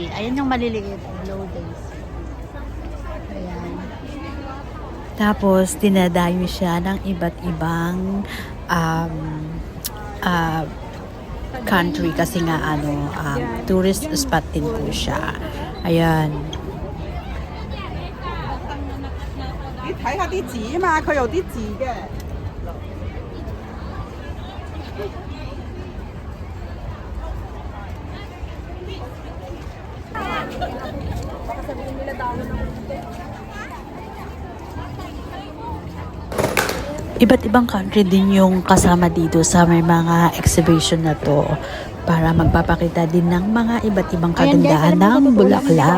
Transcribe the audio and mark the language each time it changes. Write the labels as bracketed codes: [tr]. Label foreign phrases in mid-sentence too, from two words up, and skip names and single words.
[tl] Ayan yung maliliit. Blue daisy. Ayan. Tapos, dinadayo siya ng iba't ibang country kasi nga tourist spot din po siya. Ayan. [yue] 你睇下啲紙啊嘛，佢有啲字嘅。 [tl] Iba't ibang country din yung kasama dito sa may mga exhibition na to para magpapakita din ng mga iba't ibang kagandahan ng bulaklak.